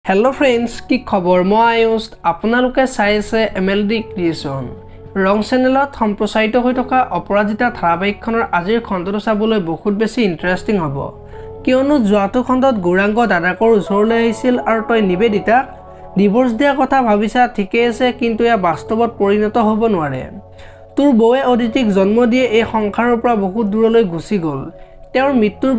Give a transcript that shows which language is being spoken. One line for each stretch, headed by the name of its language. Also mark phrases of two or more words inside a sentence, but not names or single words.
English: Hello friends
Assamese: কি খবৰ মই আয়ুষ আপোনালোকে চাই আছে MLD क्रिएशन रंग चेनेলত सम्प्रचारित হৈ থকা অপৰাজিতা ধাৰাবাহিকখনৰ আজিৰ খণ্ডটো চাবলৈ বহুত বেছি ইন্টাৰেষ্টিং হ'ব কিয়নো যোৱাটো খণ্ডত গৌৰাঙ্গ দাদাকৰ ওচৰলৈ আহিছিল আৰু তই নিবেদিতাক ডিভোৰ্স দিয়া কথা ভাবিছা ঠিকই আছে কিন্তু ইয়া বাস্তৱত পৰিণত হ'ব নোৱাৰে তোৰ বৌয়ে অদিতিক জন্ম দিয়ে এই সংসাৰৰ পৰা বহুত দূৰলৈ গুচি গ'ল তেওঁৰ মৃত্যুৰ